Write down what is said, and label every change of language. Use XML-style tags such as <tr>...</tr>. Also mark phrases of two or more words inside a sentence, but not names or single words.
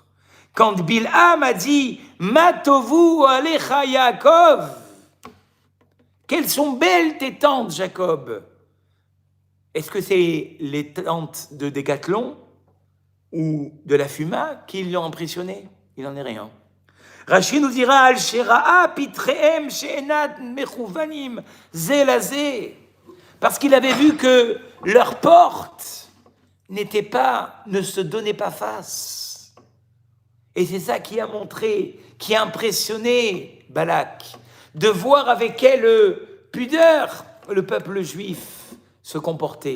<fr>Quand Bilham a dit «</fr> <he>Matovu alecha Yaakov</he> <fr>» quelles sont belles tes tentes, Jacob. Est-ce que c'est les tentes de Décathlon ou de la Fuma qui l'ont impressionné? Il n'en est rien. Rashi nous dira</fr> <he>Al Shera'a pitrehem she'enat mechouvanim zelazé,</he> <fr>parce qu'il avait vu que leurs portes ne se donnaient pas face. Et c'est ça qui a montré, qui a impressionné Balak, de voir avec quelle pudeur le peuple juif se comporter.</fr>